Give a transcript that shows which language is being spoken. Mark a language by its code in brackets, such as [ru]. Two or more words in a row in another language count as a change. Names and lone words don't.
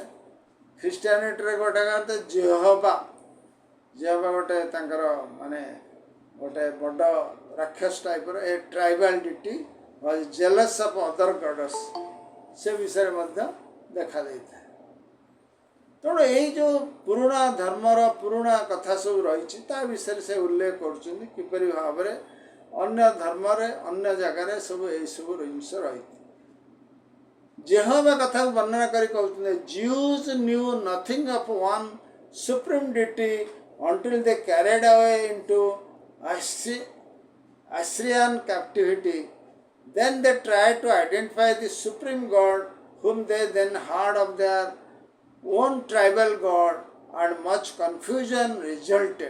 [or] ଖ୍ରୀଷ୍ଟିଆନିଟିରେ ଗୋଟେ କଥା ଜେହୋବା ଗୋଟେ ତାଙ୍କର ମାନେ ଗୋଟେ ବଡ଼ ରାକ୍ଷସ ଟାଇପ୍ର ଏ [en] tribal deity jealous of other gods, [or] ସେ ବିଷୟରେ ମଧ୍ୟ ଦେଖାଯାଇଥାଏ। ତେଣୁ ଏଇ ଯେଉଁ ପୁରୁଣା ଧର୍ମର ପୁରୁଣା କଥା ସବୁ ରହିଛି ତା ବିଷୟରେ ସେ ଉଲ୍ଲେଖ କରୁଛନ୍ତି କିପରି ଭାବରେ ଅନ୍ୟ ଧର୍ମରେ ଅନ୍ୟ ଜାଗାରେ ସବୁ ଏଇସବୁ ଜିନିଷ ରହିଛି। ଜେହୋବା କଥାକୁ ବର୍ଣ୍ଣନା କରି କହୁଛନ୍ତି [en] Jews knew nothing of one supreme deity until they carried away into Assyrian captivity. Then they tried to identify the supreme God whom they then heard of their own tribal god, and much confusion resulted.